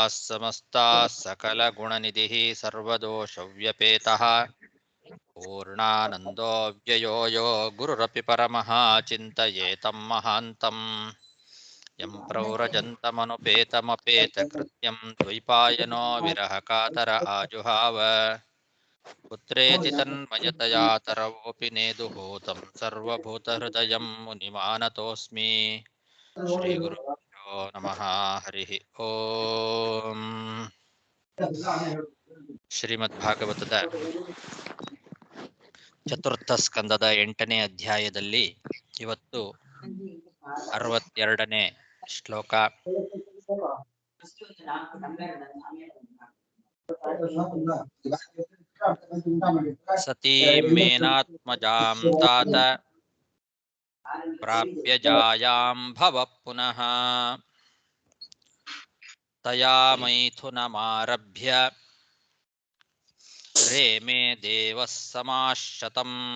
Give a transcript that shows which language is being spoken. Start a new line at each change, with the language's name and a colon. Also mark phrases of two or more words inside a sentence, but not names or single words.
Sanskrit: समस्ताः सकलगुणनिधिः सर्वदोषव्यपेतः पूर्णानन्दो व्ययो यो गुरुरपि परमः चिन्तयेतं महान्तम् यं प्रव्रजन्तमनुपेतमपेतकृत्यं द्वैपायनो विरहकातर आजुहाव पुत्रेति तन्मयतया तरवोऽपि नेदुभूतं सर्वभूतहृदयं मुनिमानतोऽस्मि। ಶ್ರೀಗುರುಭ್ಯೋ ನಮಃ. ಹರಿಃ ಓಂ.
Kannada: ಶ್ರೀಮದ್ಭಾಗವತದ ಚತುರ್ಥ ಸ್ಕಂದದ 8ನೇ ಅಧ್ಯಾಯದಲ್ಲಿ ಇವತ್ತು 62ನೇ ಶ್ಲೋಕ.
Sanskrit: ಸತೀಂ ಮೇನಾತ್ಮಜಾಂ ತಾತ ಪ್ರಾಪ್ಯ ಜಾಯಾಂ ಭವ ಪುನಃ ತಯಾ ಮೈಥುನಮಾರಭ್ಯ ರೇಮೇ ದೇವಃ ಸಮಾಶ್ಶತಂ.